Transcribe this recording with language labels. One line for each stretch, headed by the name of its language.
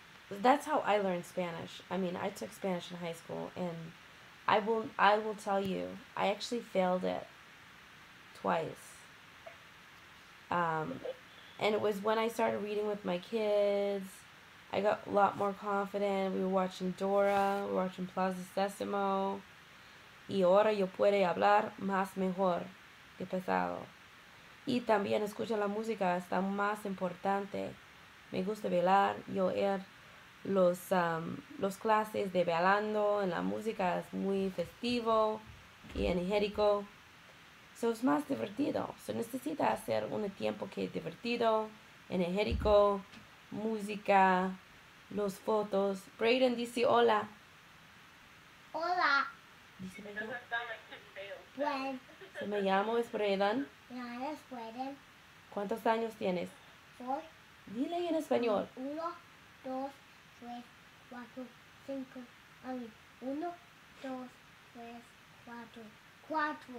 English: That's how I learned Spanish. I mean, I took Spanish in high school, and I will tell you, I actually failed it twice. And it was when I started reading with my kids, I got a lot more confident. We were watching Dora, we were watching Plaza Sésamo,
Spanish: y ahora yo puedo hablar más mejor que pasado. Y también escuchar la música está más importante. Me gusta bailar, yo los clases de bailando, en la música es muy festivo y energético. So es más divertido. So necesita hacer un tiempo que es divertido, energético, música, los fotos. Brayden dice hola. Hola. Dice
English: It doesn't sound like potato. When
Spanish: Se me llamo es Brayden.
English: Nana's wedding
Spanish: ¿Cuántos años tienes?
English: for
Spanish: Dile en español.
English: 1, 2, 3, 4, 5. I mean, 1, 2, 3, 4. 4.